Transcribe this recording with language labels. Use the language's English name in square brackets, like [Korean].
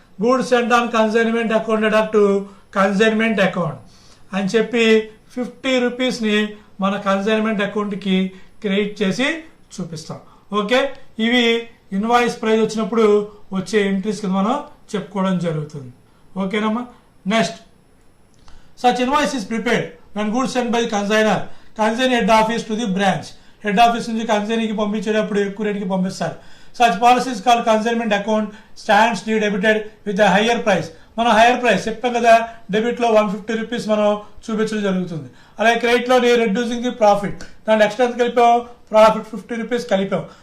[Telugu] Goods cent on consignment account adapt to consignment account అని చెప్పి 50 rupees ని మన కన్సైన్మెంట్ అకౌంట్ కి క్రెడిట్ చేసి చూపిస్తాం. ఓకే, ఇవి ఇన్వాయిస్ ప్రైస్ వచ్చినప్పుడు వచ్చే ఎంట్రీస్ కింద మనం చెప్పుకోవడం జరుగుతుంది. ఓకేనమ్మా. [English] Next, such invoice is prepared when goods sent by the consignor head office to the branch. [Telugu] Head office నుంచి కన్సైనీకి పంపించేటప్పుడు ఎక్కువ రేటుకి పంపిస్తారు. [English] Such policies call consignment account stands to debited with higher price. [Telugu] మనం హైయర్ ప్రైస్ చెప్పాం కదా, debit లో 150 rupees మనం చూపించడం జరుగుతుంది. అలాగే క్రెడిట్ లోని రెడ్యూసింగ్ ది ప్రాఫిట్, దాంట్లో ఎక్స్ట్రా ఎంత కలిపాం, ప్రాఫిట్ 50 రూపీస్ కలిపాం.